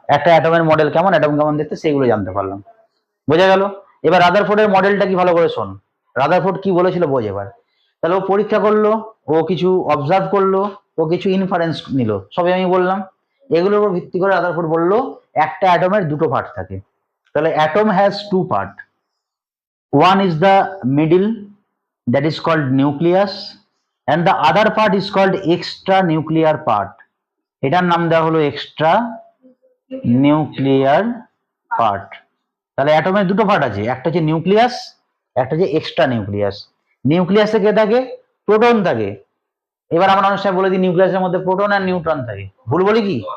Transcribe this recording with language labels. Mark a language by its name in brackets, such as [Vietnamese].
[Bangla] একটা অ্যাটমের মডেল কেমন, অ্যাটম কেমন দেখতে, সেগুলো জানতে পারলাম। বোঝা গেল? এবার রাদারফোর্ডের মডেলটা কি ভালো করে শোন। রাদারফোর্ড কি বলেছিল বোঝ এবার। তাহলে ও পরীক্ষা করলো, ও কিছু অবজার্ভ করলো, ও কিছু ইনফারেন্স নিল, সবই আমি বললাম। এগুলোর উপর ভিত্তি করে রাদারফোর্ড বললো একটা অ্যাটমের দুটো পার্ট থাকে। [English] তাহলে atom has two part. One is the middle, that is called nucleus, and the other part is called extra nuclear part. [Bangla] এটার নাম দেওয়া হলো extra nuclear part. তাহলে অ্যাটমের দুটো পার্ট আছে, একটা হচ্ছে নিউক্লিয়াস, একটা হচ্ছে এক্সট্রা নিউক্লিয়াস। নিউক্লিয়াসে কে থাকে? প্রোটন থাকে। এবার আমরা অনেক সময় বলে দিই নিউক্লিয়াসের মধ্যে প্রোটন আর নিউট্রন থাকে, ভুল বলি কি?